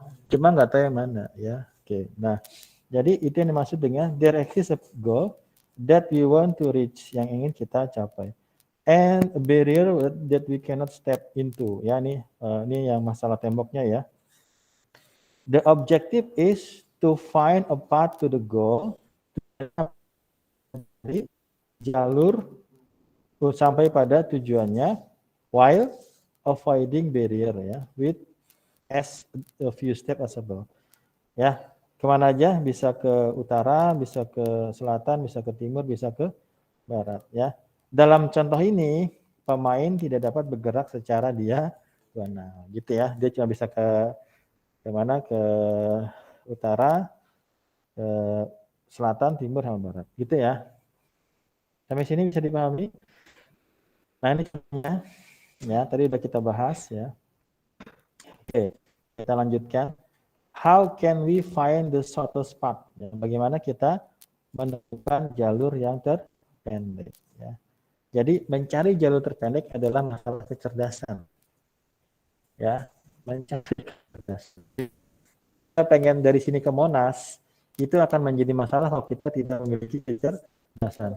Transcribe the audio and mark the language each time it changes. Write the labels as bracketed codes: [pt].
[id] Cuma nggak tahu yang mana, ya. Oke. Nah, jadi itu yang dimaksud dengan [en] there exists a goal that we want to reach, [id] yang ingin kita capai. [en] And a barrier that we cannot step into. [id] Ya, ini yang masalah temboknya ya. [en] The objective is to find a path to the goal. [id] Jadi, jalur sampai pada tujuannya [en] while avoiding barrier [id] ya [en] with as a few steps as possible. [id] Ya, kemana aja, bisa ke utara, bisa ke selatan, bisa ke timur, bisa ke barat ya. Dalam contoh ini pemain tidak dapat bergerak secara diagonal gitu ya. Dia cuma bisa ke mana, ke utara, ke selatan, timur, sama barat gitu ya. Sampai sini bisa dipahami? Nah ini contohnya ya, tadi udah kita bahas ya. Oke, kita lanjutkan. [en] how can we find the shortest path? [id] Ya, bagaimana kita menemukan jalur yang terpendek? Ya. Jadi mencari jalur terpendek adalah masalah kecerdasan. Ya, mencari kecerdasan. Kita pengen dari sini ke Monas, itu akan menjadi masalah kalau kita tidak memiliki kecerdasan.